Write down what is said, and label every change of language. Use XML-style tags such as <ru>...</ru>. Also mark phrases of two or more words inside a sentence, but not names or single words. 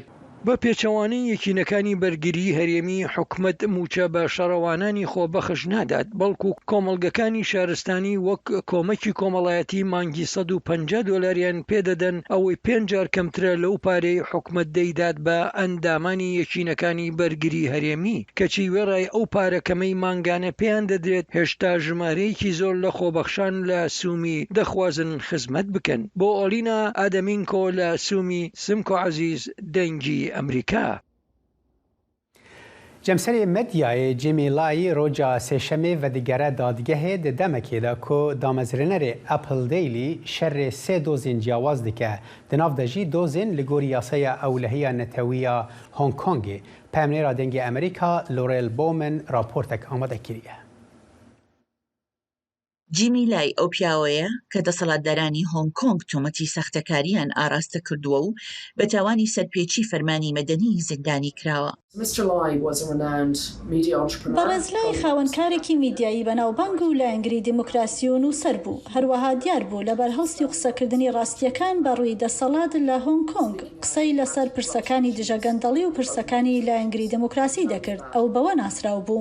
<ckb>بە پێچەوانەی یەکینەکانی بەرگری هەرێمی حکومت موچە بە شەڕەوانانی خۆبەخش نادات، بەڵکو کۆمەڵگەکانی شارستانی وەک کۆمەکی کۆمەڵایەتی مانگی $150 پێدەدەن، ئەوەی 5 جار کەمترە لەو پارەی حکومت دەیدات بە ئەندامانی یەکینەکانی بەرگری هەرێمی، کەچی وێڕای ئەو پارەکەمەی مانگانە پێیان دەدرێت. هێشتا ژمارەیەکی زۆر لە خۆبەخشان لە سومی دەخوازن خزمەت بکەن. بۆ ئۆلینا ئادەمینکۆ لە سومی سمکۆ عەزیز دەنگی ئەمریکا.</ckb> <ku>جەمسەری مەدیایê Jimmy Lai roja sêşemê vedigere dadgehê di demekê de ku damezrînerê Apple Daily şerê 3 dozên ciyawaz dike, di nav de jî dozên li gorî yasaya ewlehiya netewîya Hong Kongê. Pemnêra dengê Amerîka Laurel Bowman raportek amade kiriye.</ku> <ckb>جیمی لای ئەو پیاوەیە کە دەسەڵاتدارانی هۆنگ کۆنگ تۆمەتی سەختەکاریان ئاراستە کردووە و بە تاوانی سەرپێچی فەرمانی مەدەنی زیندانی کراوە. بەڕێزلای خاوەنکارێکی میدیایی بەناوبانگ و لایەنگری دیموکراسی و نووسەر بوو، هەروەها دیار بوو لە بەرهەڵستی و قسەکردنی ڕاستیەکان بە ڕووی دەسەڵات لە هۆنگ کۆنگ قسەی لەسەر پرسەکانی دژەگەندەڵی و پرسەکانی لایەنگری دیموکراسی دەکرد، ئەو بەوە ناسراو بوو.</ckb>